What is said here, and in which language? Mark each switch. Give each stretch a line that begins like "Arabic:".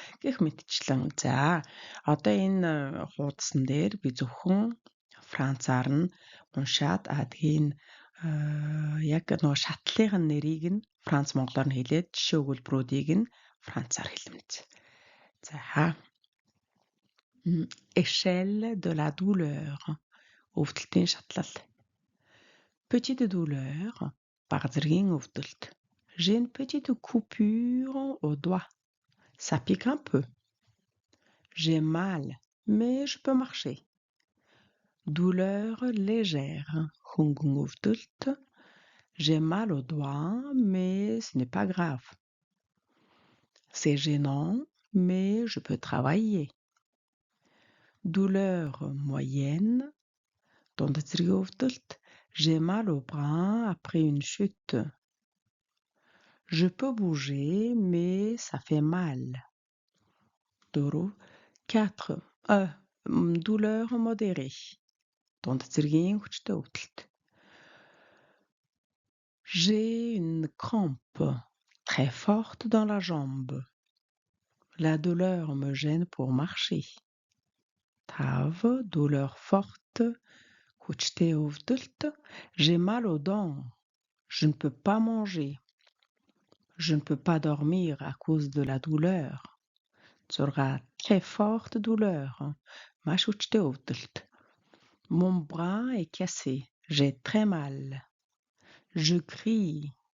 Mongolian: Гэх мэтчлэн за одоо энэ хуудсан дээр би зөвхөн францаар нь уншаад тэгээд яг нөгөө шатлалын нэрийг нь франц монголоор нь хэлээд жишээ өгүүлбэрүүдийг нь францаар хэлмэз.
French: За échelle de la douleur.
Mongolian: Өвдөлтийн шатлал.
French: Petite douleur.
Mongolian: Бага зэргийн өвдөлт.
French: J'ai une petite coupure au doigt. Ça pique un peu. J'ai mal, mais je peux marcher. Douleur légère.
Mongolian: Hungung өвдөлт.
French: J'ai mal au doigt, mais ce n'est pas grave. C'est gênant, mais je peux travailler. Douleur moyenne.
Mongolian: Дундад зэргийн өвдөлт.
French: J'ai mal au bras après une chute. Je peux bouger, mais ça fait mal. 4. Douleur modérée.
Mongolian: Дунд зэргийн хүчтэй өвдөлт.
French: J'ai une crampe très forte dans la jambe. La douleur me gêne pour marcher. 5. Douleur forte,
Mongolian: хүчтэй өвдөлт.
French: J'ai mal aux dents. Je ne peux pas manger. Je ne peux pas dormir à cause de la douleur. 6. Très forte douleur.
Mongolian: Маш хүчтэй өвдөлт.
French: Mon bras est cassé. J'ai très mal. Je crie.